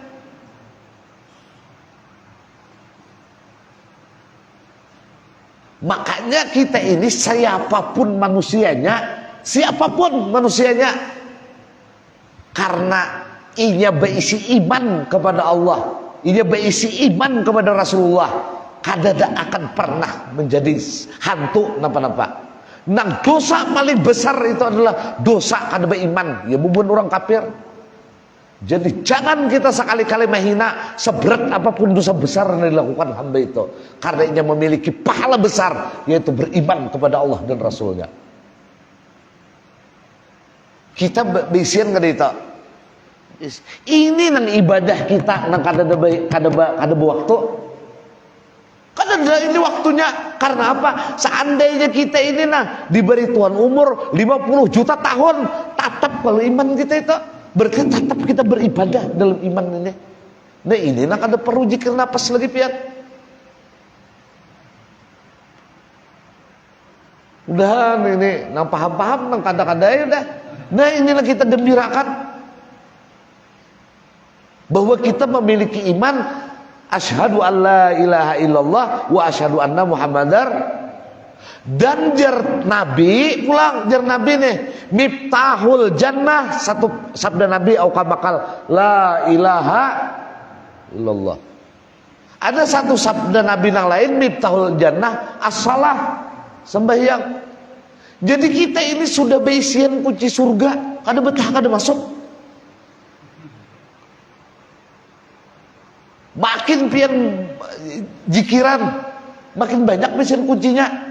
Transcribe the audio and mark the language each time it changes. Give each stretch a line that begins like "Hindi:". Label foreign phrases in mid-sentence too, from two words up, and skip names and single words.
Indonesian: Makanya kita ini siapapun manusianya, karena ia berisi iman kepada Allah, ia berisi iman kepada Rasulullah, kada akan pernah menjadi hantu napa-napa. Nang dosa paling besar itu adalah dosa kada beriman, ya bubun orang kafir. Jadi jangan kita sekali-kali menghina seberat apapun dosa besar yang dilakukan hamba itu, karena ia memiliki pahala besar, yaitu beriman kepada Allah dan Rasulnya.
Banjar: Kita bisian kada itu. Ini nang ibadah kita nang kada waktu.
Indonesian: Kada ada ini waktunya. Karena apa? Seandainya kita ini diberi Tuhan umur 50 juta tahun, tetap kalau iman kita itu berarti tetap kita beribadah dalam iman ini.
Banjar: Nah ini kada perlu zikir napas lagi pian. Udah ini nang paham-paham nang kada-kada ya udah.
Indonesian: Nah inilah kita gembirakan bahwa kita memiliki iman.
Arabic: أشهد أن لا إله إلا الله وأشهد أن محمدا.
Indonesian: Dan jar Nabi nih
Arabic: مفتاح الجنة,
Indonesian: satu sabda Nabi
Arabic: أو كمكل لا إله إلا الله.
Indonesian: Ada satu sabda Nabi yang lain
Arabic: مفتاح الجنة الصلاة,
Indonesian: sembahyang. Jadi kita ini sudah beisian kunci surga, kada betah kada masuk.
Banjar: Makin pian jikiran, makin banyak beisian kuncinya.